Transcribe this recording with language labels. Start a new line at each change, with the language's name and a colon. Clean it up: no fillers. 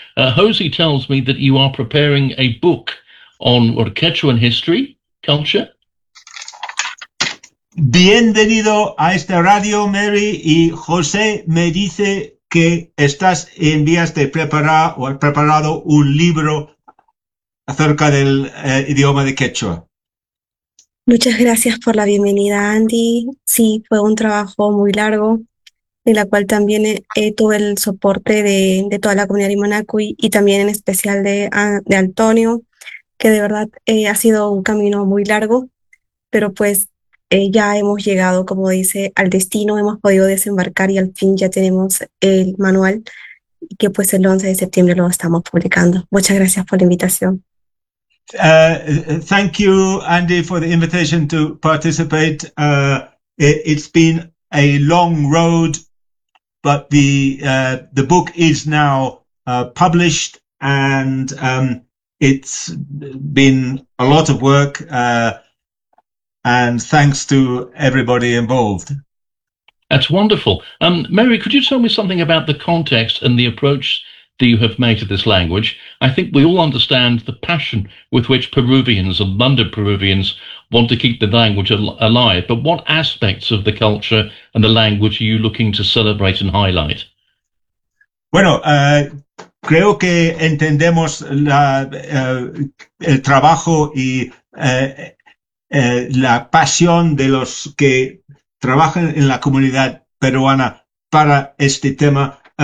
English: Hosey tells me that you are preparing a book on Quechuan history, culture.
Spanish: Bienvenido a esta radio, Mary, y José me dice que estás en vías de preparar o has preparado un libro acerca del idioma de Quechua. Muchas gracias por la bienvenida, Andy. Sí, fue un trabajo muy largo, en la cual también tuve el soporte de toda la comunidad de Monacui y también en especial de Antonio, que de verdad ha sido un camino muy largo, pero pues ya hemos llegado, como dice, al destino, hemos podido desembarcar y al fin ya tenemos el manual, que pues el 11 de septiembre lo estamos publicando. Muchas gracias por la invitación.
English: Thank you, Andy, for the invitation to participate. It's been a long road, but the book is now published, and it's been a lot of work, and thanks to everybody involved. That's wonderful. Mary, could you tell me something about the context and the approach that you have made to this language? I think we all understand the passion with which Peruvians and London Peruvians want to keep the language alive, but what aspects of the culture and the language are you looking to celebrate and highlight?
Spanish: Bueno, creo que entendemos el trabajo y la pasión de los que trabajan en la comunidad peruana para este tema.